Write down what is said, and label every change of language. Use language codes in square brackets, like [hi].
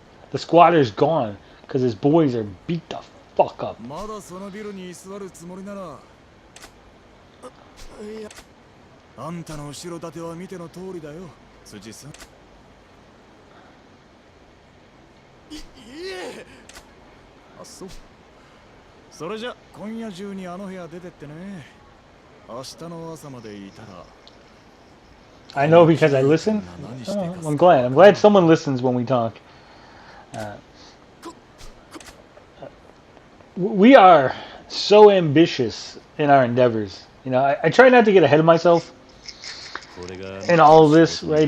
[en] The squatter's gone because his boys are beat the fuck up. [ja] まだそのビルに居座るつもりならあんたの後ろ盾は見ての通りだよ辻さんいえあそうそれじゃ今夜中にあの部屋出てってね明日の朝までいたら [en] I know because I listen. Oh, I'm glad. I'm glad someone listens when we talk. We are so ambitious in our endeavors. You know, I try not to get ahead of myself in all of this, right?